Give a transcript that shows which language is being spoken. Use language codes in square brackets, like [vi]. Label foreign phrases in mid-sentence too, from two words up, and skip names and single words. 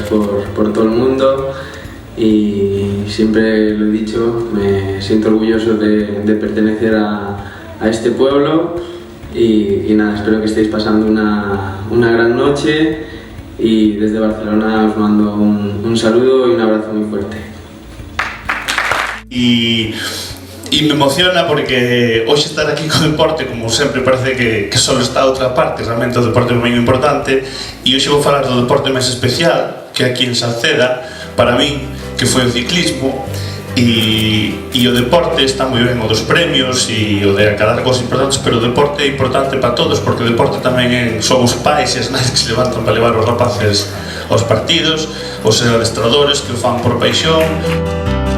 [es] por todo el mundo y siempre lo he dicho, me siento orgulloso de pertenecer a este pueblo y nada, espero que estéis pasando una gran noche y desde Barcelona os mando un saludo y un abrazo muy fuerte. [gl] E me emociona porque hoxe estar aquí co deporte, como sempre, parece que só está a outra parte. Realmente o deporte é moi importante e hoxe vou falar do deporte máis especial que aquí en Salceda, para min, que foi o ciclismo. E o deporte está moi ben, o dos premios e o de acadar cosas importantes, pero o deporte é importante para todos, porque o deporte tamén son os pais e as nais que se levantan para levar os rapaces aos partidos, os adestradores que o fan por paixón.